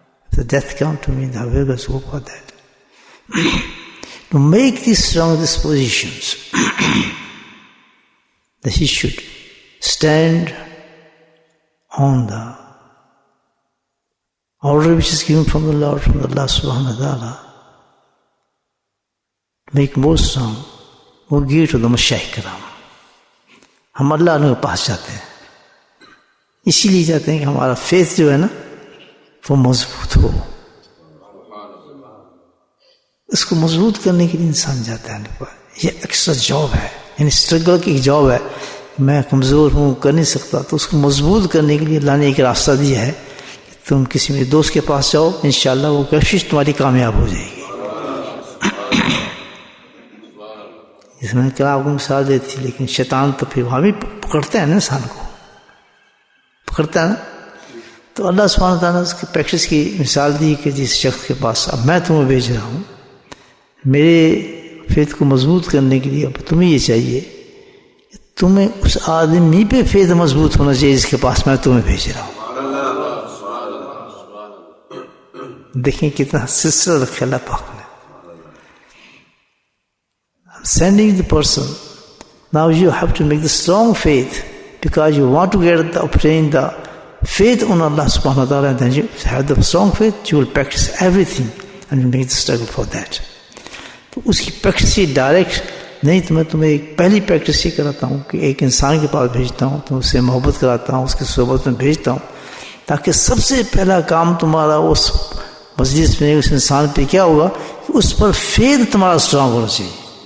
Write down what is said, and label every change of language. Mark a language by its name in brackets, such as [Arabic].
[English] If the death come to me, how will I go for that? To make these strong dispositions, that he should stand on the order which is given from the Lord, from Allah subhanahu wa ta'ala, make more strong, وہ give to the مشائخ کرام. [Urdu] ہم اللہ کے پاس جاتے ہیں، اسی لیے جاتے ہیں کہ ہمارا فیتھ جو ہے نا وہ مضبوط ہو. اس کو مضبوط کرنے کے لیے انسان جاتا ہے. یہ ایکسٹرا جاب ہے، یعنی اسٹرگل کی ایک جاب ہے. میں کمزور ہوں، کر نہیں سکتا، تو اس کو مضبوط کرنے کے لیے اللہ نے ایک راستہ دیا ہے. تم کسی میرے دوست کے پاس جاؤ، انشاءاللہ وہ کوشش تمہاری کامیاب ہو جائے گی. اس میں کیا آپ کو مثال دیتی تھی، لیکن شیطان تو پھر وہاں بھی پکڑتا ہے نا، انسان کو پکڑتا ہے نا. تو اللہ سبحانہ تعالیٰ نے اس کی پریکٹس کی مثال دی کہ جس شخص کے پاس اب میں تمہیں بھیج رہا ہوں، میرے فیت کو مضبوط کرنے کے لیے اب تمہیں یہ چاہیے کہ تمہیں اس آدمی پہ فیت مضبوط ہونا چاہیے جس کے پاس میں تمہیں بھیج رہا ہوں. دیکھیں کتنا سلسلہ رکھا اللہ پاک نے. [English] Sending the person, now you have to make the strong faith because you want to obtain the faith on Allah subhanahu wa ta'ala, and then you have the strong faith, you will practice everything and you make the struggle for that. [Urdu] تو اس کی practice یہ direct نہیں. تو میں تمہیں ایک پہلی practice یہ کراتا ہوں کہ ایک انسان کے پاس بھیجتا ہوں، تو اس سے محبت کراتا ہوں، اس کی صحبت میں بھیجتا ہوں، تاکہ سب سے پہلا کام تمہارا اس مجلس میں اس انسان پہ کیا ہوگا کہ اس پر فیت تمہارا اسٹرانگ ہونا چاہیے.